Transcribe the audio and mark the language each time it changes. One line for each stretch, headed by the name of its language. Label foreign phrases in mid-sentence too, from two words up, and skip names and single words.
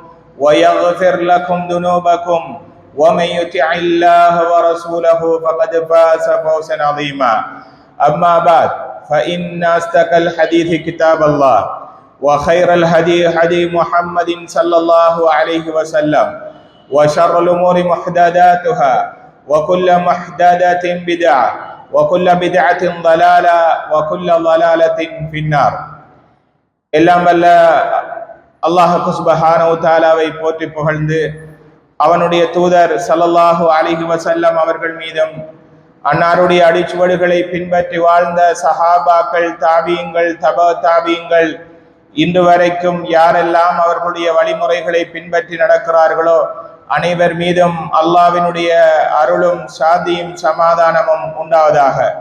Arabic: ويغفر لكم ذنوبكم ومن يطع الله ورسوله فقد فاز فوزا عظيما أما بعد فإن أصدق الحديث كتاب الله وخير الهدي هدي محمد صلى الله عليه وسلم وشر الأمور محدثاتها وكل محدثة بدعة وكل بدعة ضلالة وكل ضلالة في النار.
Tamil: எல்லாம் வல்ல அல்லாஹ் சுப்ஹானஹு தஆலாவை போற்றி புகழ்ந்து அவனுடைய தூதர்
Arabic: صلى الله عليه وسلم
Tamil: அவர்கள் மீதும் அன்னாருடைய அடிச்சுவடுகளை பின்பற்றி வாழ்ந்த சஹாபாக்கள், தாபீங்கள், தபா தாபீங்கள், இன்று வரைக்கும் யாரெல்லாம் அவர்களுடைய வழிமுறைகளை பின்பற்றி நடக்கிறார்களோ அனைவர் மீதும் அல்லாஹ்வினுடைய அருளும் சாந்தியும் சமாதானமும் உண்டாவதாக.